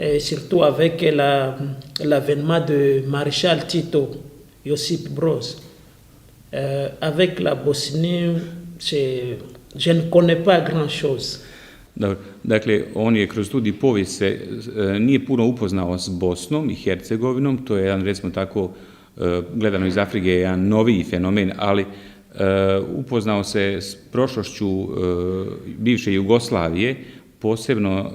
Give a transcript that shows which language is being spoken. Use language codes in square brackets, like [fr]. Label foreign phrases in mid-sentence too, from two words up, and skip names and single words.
[fr] et surtout avec l'avènement de Maréchal Tito, Josip Broz. Avec la Bosnie, je ne connais pas grand-chose. [hr] Dakle, on je kroz studij povijesti nije puno upoznao s Bosnom i Hercegovinom, to je jedan, recimo tako, gledano iz Afrike, jedan noviji fenomen, ali upoznao se s prošlošću bivše Jugoslavije, posebno